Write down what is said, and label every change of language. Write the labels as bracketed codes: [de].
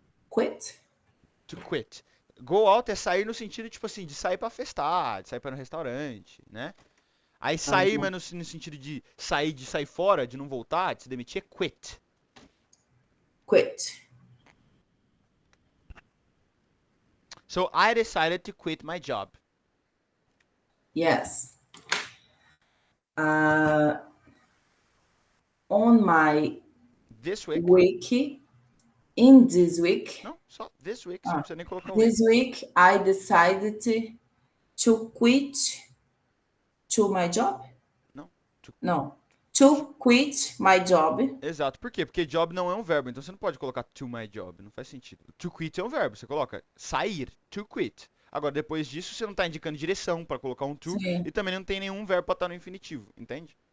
[en] Quit. To quit. Go out [pt] é sair no sentido, tipo assim, de sair pra festar, de sair pra ir no restaurante, né? Aí sair, mas no sentido de sair fora, de não voltar, de se demitir, é quit. [en] Quit. So I decided to quit my job. Yes. On my This week. week, in this week, [pt] Não, só [en] this week. [pt] Você não precisa nem colocar um [en] this week. week, I decided to quit to my job. [pt] Não. Não. [en] To quit my job. [pt] Exato. Por quê? Porque job não é um verbo, então você não pode colocar [en] to my job, [pt] não faz sentido. [en] To quit [pt] é um verbo, você coloca sair, [en] to quit. [pt] Agora, depois disso, você não está indicando direção para colocar um to Sim, e também não tem nenhum verbo para estar no infinitivo, entende?